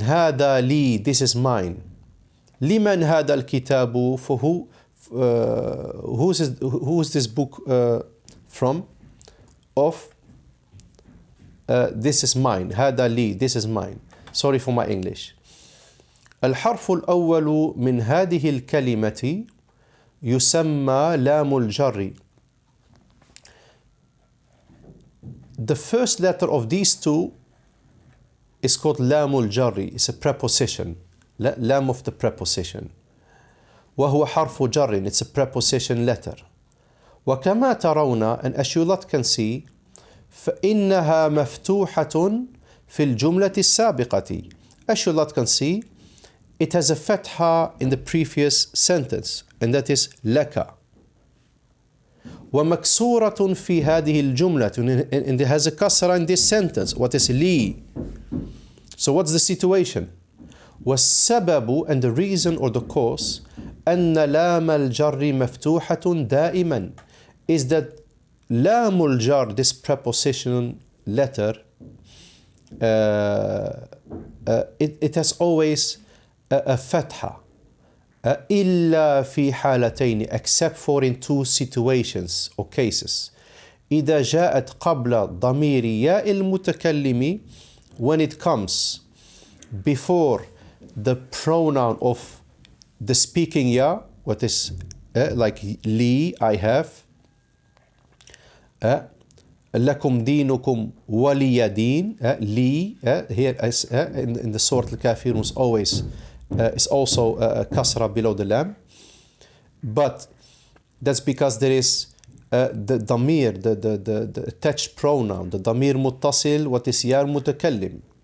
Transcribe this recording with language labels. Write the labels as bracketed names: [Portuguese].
[Arabic] هذا li, [English] this is mine. [Arabic] لمن هذا الكتاب? [English] For who? Who is this book from? Of? This is mine. [Arabic] هذا li, [English] this is mine. Sorry for my English. [Arabic] الحرف الأول من هذه الكلمة يسمى لام الجر. [English] The first letter of these two is called لام الجر. It's a preposition. لام of the preposition. [Arabic] وهو حرف جر. [English] It's a preposition letter. [Arabic] وكما ترون, [English] and as you lot can see, [Arabic] فإنها مفتوحة في الجملة السابقة. [English] As you lot can see, it has a fatha in the previous sentence, and that is لك. [Arabic] ومكسورة في هذه الجملة, [English] and it has a kasra in this sentence. What is لي? So what's the situation? [Arabic] والسبب, [English] and the reason or the cause, [Arabic] أن لام الجر مفتوحة دائما, [English] is that لام الجر, this preposition letter, it has always a fatha. [Arabic] إلا في حالتين, [English] except for in two situations or cases. [Arabic] إذا جاءت قبل ضمير ياء المتكلم, [English] when it comes before the pronoun of the speaking ya, what is like li, I have. [Arabic] لكم دينكم ولي دين. [English] Li here is in the Surah Al-Kafirun is always is also a kasra below the lam, but that's because there is the damir, the attached pronoun, the damir muttasil, what is ya mutakallim.